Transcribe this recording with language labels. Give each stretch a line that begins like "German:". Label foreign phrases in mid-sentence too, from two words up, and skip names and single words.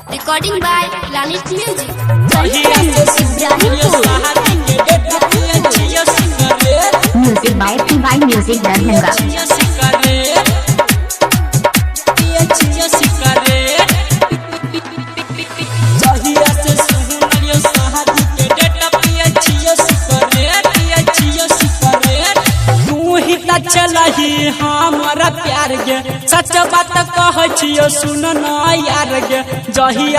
English: Recording by Planet Music. Music by PY Music Darbhanga.
Maithili: चलही हमारा प्यार गे सच बात कह सुन न यार गे जहिया